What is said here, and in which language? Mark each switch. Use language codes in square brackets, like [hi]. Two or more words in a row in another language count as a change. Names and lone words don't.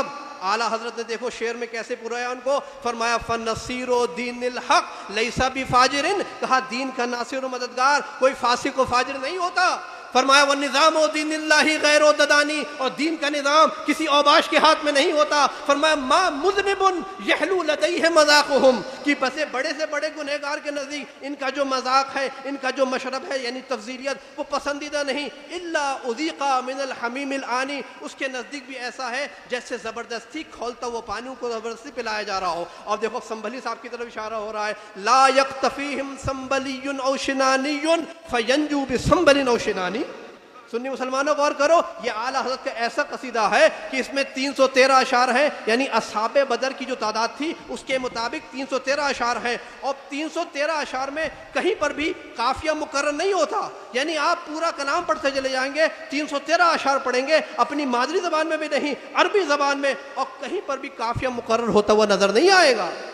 [ur] اعلیٰ حضرت نے دیکھو شعر میں کیسے پرایا ان کو، فرمایا [ar] فنصیر و دین الحق لیسا بفاجرن، [ur] کہا دین کا ناصر و مددگار کوئی فاسق و فاجر نہیں ہوتا. فرمایا [ar] والنظام و دین اللہ غیر و ددانی، [ur] اور دین کا نظام کسی اوباش کے ہاتھ میں نہیں ہوتا. [ar] فرمایا ما مذنب یحلو لدیہ مذاقہم، [ur] کہ بسے بڑے سے بڑے گنہگار کے نزدیک ان کا جو مذاق ہے، ان کا جو مشرب ہے یعنی تفضیلیت، وہ پسندیدہ نہیں. [ar] الا اذیقا من الحمیم الآنی، [ur] اس کے نزدیک بھی ایسا ہے جیسے زبردستی کھولتا ہوا پانی کو زبردستی پلایا جا رہا ہو. اور دیکھو سنبھلی صاحب کی طرف اشارہ ہو رہا ہے، [ar] لا یکتفیہم سنبلی او شنانی فینجو بسنبل او شنانی. [ur] سنی مسلمانوں غور کرو، یہ اعلیٰ حضرت کا ایسا قصیدہ ہے کہ اس میں 313 اشعار ہیں، یعنی اصحاب بدر کی جو تعداد تھی اس کے مطابق 313 اشعار ہیں. اور 313 اشعار میں کہیں پر بھی قافیہ مقرر نہیں ہوتا، یعنی آپ پورا کلام پڑھتے چلے جائیں گے 313 اشعار پڑھیں گے، اپنی مادری زبان میں بھی نہیں، عربی زبان میں، اور کہیں پر بھی قافیہ مقرر ہوتا ہوا نظر نہیں آئے گا.